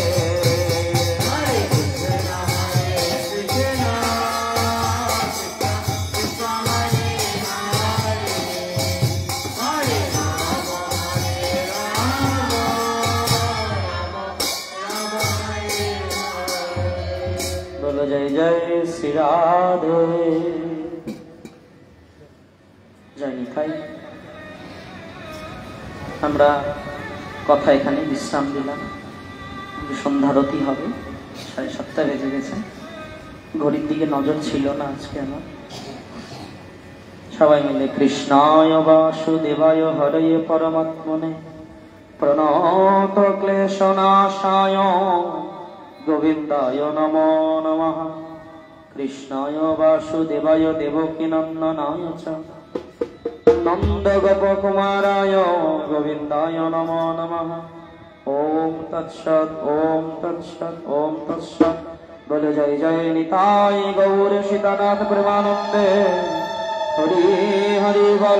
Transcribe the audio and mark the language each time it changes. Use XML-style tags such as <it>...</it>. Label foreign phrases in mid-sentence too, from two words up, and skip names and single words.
<hi>हरे कृष्ण कृष्ण कृष्ण हरे हरे हरे राम बोलो जय जय श्री राधे जय निताई।</hi> <bn>আমরা কথা এখানে বিশ্রাম দিলাম। সন্ধ্যারতি হবে, 7:30 বেজে গেছে। ঘড়ির দিকে নজর ছিল না আজকে আমার। সবাই মিলে</bn> <sa>কৃষ্ণায় বাসুদেবায় হরয়ে পরমাত্মনে প্রণত ক্লেশনাশায় গোবিন্দায় নমো নমঃ। কৃষ্ণায় বাসুদেবায় দেবকী নন্দনায় চ নন্দ গোপকুমারায় গোবিন্দায় নমো নমঃ। ওম তৎসৎ ওম তৎসৎ ওম তৎসৎ।</sa> <bn>বলে জয় জয় নিতাই গৌর সীতানাথ প্রেমানন্দে হরি হরি বল।</bn>